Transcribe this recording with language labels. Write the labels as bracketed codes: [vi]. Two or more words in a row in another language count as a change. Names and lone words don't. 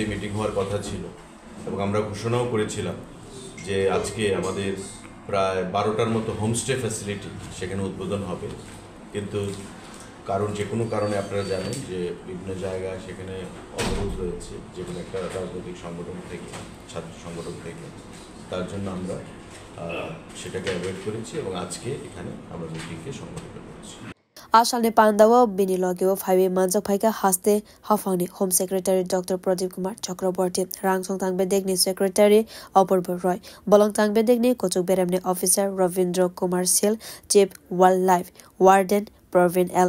[bn] মিটিং হওয়ার কথা ছিল এবং আমরা ঘোষণাও করেছিলাম যে আজকে আমাদের প্রায় 12টার মতো [en] homestay facility [bn] সেখানে উদ্বোধন হবে কিন্তু কারণ যে কোনো কারণে আপনারা জানেন যে বিভিন্ন জায়গায় সেখানে অবরোধ রয়েছে যে কোনো একটা রাজনৈতিক সংগঠন থেকে ছাত্র সংগঠন থেকে তার জন্য আমরা সেটাকে অ্যাভয়েড করেছি এবং আজকে এখানে আমরা মিটিংকে সংগঠিত করেছি [trp] Ashalne Pandawa Bini Logio 5 Manjak Phaika Haste Hafangni [en] Home Secretary [trp] Dr. Pradeep Kumar Chakraborty Rangsong Tangbedegni Secretary Apurva Roy Bolong Tangbedegni Kochuk Beremni Officer Ravindra Kumar Sil [en] Chief Wildlife Warden [trp] Praveen L.